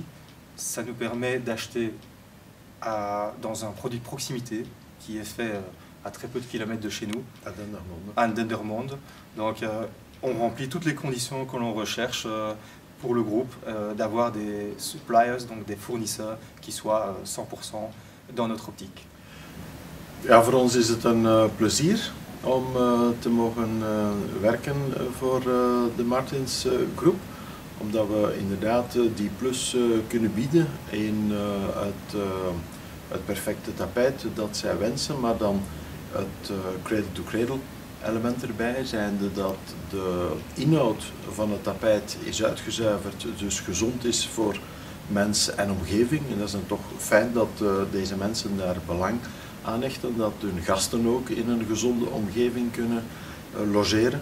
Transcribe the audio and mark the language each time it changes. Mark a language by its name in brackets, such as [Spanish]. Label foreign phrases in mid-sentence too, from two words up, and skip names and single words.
[French] Ça nous permet d'acheter dans un produit de proximité qui est fait à très peu de kilomètres de chez nous, à Dendermonde. Donc on remplit toutes les conditions que l'on recherche pour le groupe, d'avoir des suppliers, donc des fournisseurs qui soient 100% dans notre optique. [Dutch] Ja, voor ons is het een plezier om te mogen werken voor de Martins Groep. Omdat we inderdaad die plus kunnen bieden in het perfecte tapijt dat zij wensen, maar dan het [English] cradle-to-cradle [Dutch] element erbij, zijnde dat de inhoud van het tapijt is uitgezuiverd, dus gezond is voor mens en omgeving. En dat is dan toch fijn dat deze mensen daar belang aan hechten, dat hun gasten ook in een gezonde omgeving kunnen logeren.